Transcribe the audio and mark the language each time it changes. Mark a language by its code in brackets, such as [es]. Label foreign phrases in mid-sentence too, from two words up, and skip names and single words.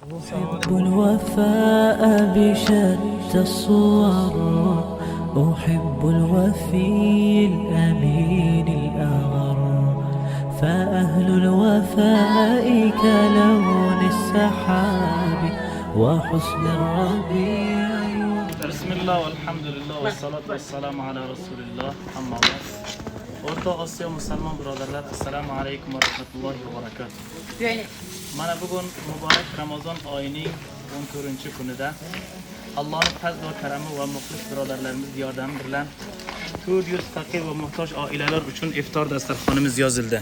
[ar] أحب الوفاء بشتى الصور، أحب الوفي الأمين الأغر، فأهل الوفاء كلون السحاب وحسن الربيع. بسم الله والحمد لله والصلاة والسلام على رسول الله. أما بعد. [uz] O'rta Osiyo musulmon birodarlar, [ar] السلام عليكم ورحمة الله وبركاته. [uz] Mana bugun muborak Ramazon oyining 14-kunida Allohning fazl va karami va muxlis birodarlarimiz yordami bilan 400 faqir va muhtoj oilalar uchun iftor dasturxonimiz yozildi.